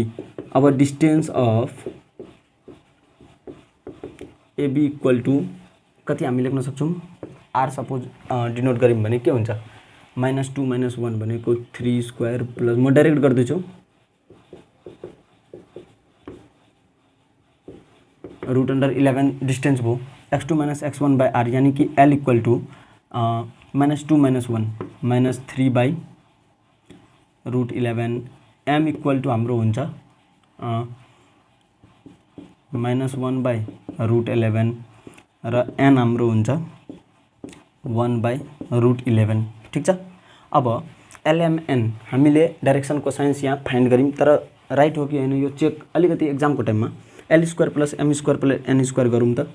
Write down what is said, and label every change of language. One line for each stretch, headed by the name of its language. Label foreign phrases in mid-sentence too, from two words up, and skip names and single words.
Nepali: अब
English: distance of AB equal to
Nepali: कति हामी लेख्न सक्छौँ, r
English: suppose denote
Nepali: गऱ्यौँ भने के हुन्छ -2 - 1 भनेको
English: 3 square plus,
Nepali: म डाइरेक्ट गर्दैछु √11 डिस्टेन्स भयो x2 - x1 बाई r, यानी कि l
English: equal to
Nepali: -2 - 1 -3 बाई √11। m
English: equal to
Nepali: हाम्रो हुन्छ -1 बाई √11 र n हाम्रो हुन्छ 1 बाई √11 ठिक छ। अब LMN हामीले
English: direction cosines
Nepali: यहाँ फाइन्ड गऱ्यौँ, तर राइट हो कि होइन यो चेक अलिकति एक्जामको टाइममा l
English: square plus m square plus n square
Nepali: गरौँ त।